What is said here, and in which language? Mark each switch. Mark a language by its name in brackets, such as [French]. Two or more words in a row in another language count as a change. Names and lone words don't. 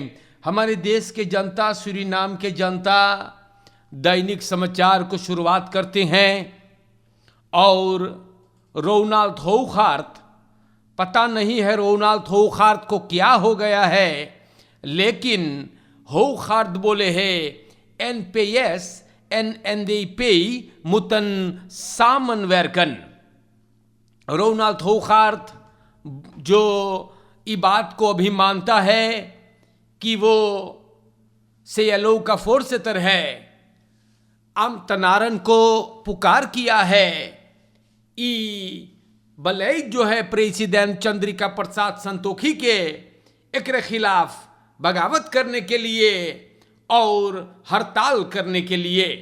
[Caribbean Hindustani] हमारे देश के जनता, सूरीनाम के जनता दैनिक समाचार को शुरुआत करते हैं और रोनाल्ड होखार्ट, पता नहीं है रोनाल्ड होखार्ट को क्या हो गया है, लेकिन होखार्ट बोले है [Dutch] NPS en NDP moeten samenwerken। [Caribbean Hindustani] रोनाल्ड होखार्ट जो इस बात को अभी मानता है कि वो CLO का फोर्सेटर है, अमतनारन को पुकार किया है ई बलई जो है प्रेसिडेंट चंद्रिका प्रसाद संतोखी के एक खिलाफ बगावत करने के लिए और हड़ताल करने के लिए।